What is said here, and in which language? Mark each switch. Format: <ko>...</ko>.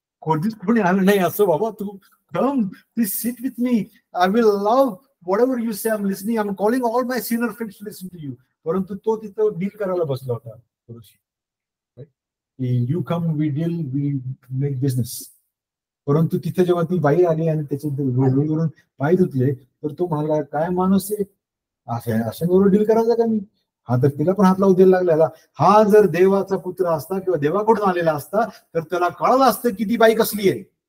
<mr>कोणतीच कोणी आलं नाही असं, बाबा तू</mr> <en>Come please sit with me, I will love whatever you say, I'm listening, I'm calling all my senior friends to listen to you.</en> <mr>परंतु तो तिथं डील करायला बसला होता.</mr> <en>You come, we deal, we make business.</en> <mr>परंतु तिथे जेव्हा ती बाई आली आणि त्याच्या डोळ्यावरून पाय धुतले, तर तो म्हणाला काय माणूस आहे, अशा बरोबर डील करायचा का मी? हा तर तिला पण हात लावू द्यायला लागला. हा जर देवाचा पुत्र असता किंवा देवाकडून आलेला असता तर त्याला कळलं असतं की ती बाई कसली आहे.</mr>